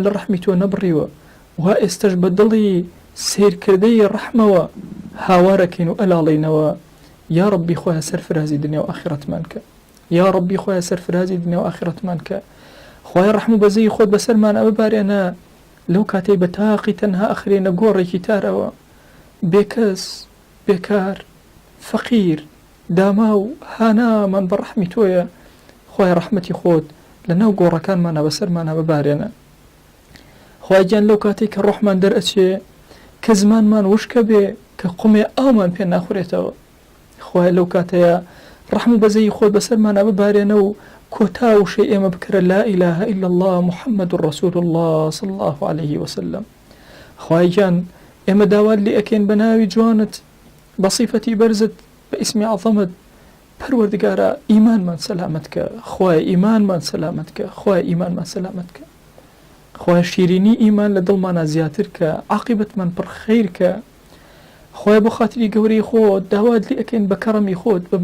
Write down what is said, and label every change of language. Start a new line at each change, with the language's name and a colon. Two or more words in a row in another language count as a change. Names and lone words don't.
Central Kurdish: لە ڕەحمی تۆ نەبڕیوە وا ئێستەش بە دڵی سیرکردەی ڕەحمەوە هاوارەکەین و ئەلاڵێنەوە یا ڕەبی خۆیان سەرفرازی دنیا و ئاخرەتمان کە یا ڕەبی خۆیان سەرفرازی دنیا و ئاخرەتمان کە خوای ڕەحم و بەزەی خۆت بەسەرمانە ببارێنە لەو کاتەی بە تاقی تەنها ئەخرێنە گۆڕێکی تارەوە بێکەس بێکار فەقیر داما و هانامان بە ڕەحمی تۆیە خوای ڕەحمەتی خۆت لە ناو گۆڕەکانمانە بەسەرمانە ببارێنە. خوایگیان لەو کاتێک کە ڕۆحمان دەرئەچێ کە زمانمان وشکە بێ کە قومێ ئاومان پێ ناخورێتەوە خوای لەو کاتەیە ڕەحم و بەزەی خۆت بەسەرمانە ببارێنە و کۆتا وشەی ئێمە بکرە
Arabic: لا إله إلا الله محمد رسول الله صلى الله عليه وسلم.
Central Kurdish: خوایگیان ئێمە داوات لێ ئەکەین بە ناوی جوانت بە صیفەتی بەرزت بە ئیسمی عەظەمت پەروەردگارە ئیمانمان سەلامەت کە خوای ئیمانمان سەلامەت کە خوای ئیمانمان سەلامەت کە خوای شیرینی ئیمان لە دڵمانە زیاتر کە عاقبەتمان پڕ خەیر کە خوای بۆ خاتری گەورەی خۆت داوات لێ ئەکەین بە کەڕەمی خۆت بە